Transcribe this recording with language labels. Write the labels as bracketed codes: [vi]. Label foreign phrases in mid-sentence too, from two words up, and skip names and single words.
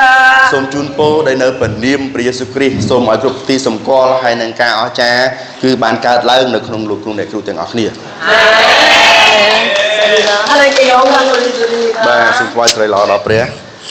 [km] សូមជូនពរដែលនៅព្រះនាមព្រះយេស៊ូវគ្រីស្ទសូមឲ្យគ្រប់ទីសម្គាល់ហើយនឹងការអស្ចារ្យគឺបានកើតឡើងនៅក្នុងលោកគ្រូអ្នកគ្រូទាំងអស់គ្នា [ko] 하나님께 영광 올려드립니다. [km] បាទសូមថ្វាយស្រីល្អដល់ព្រះ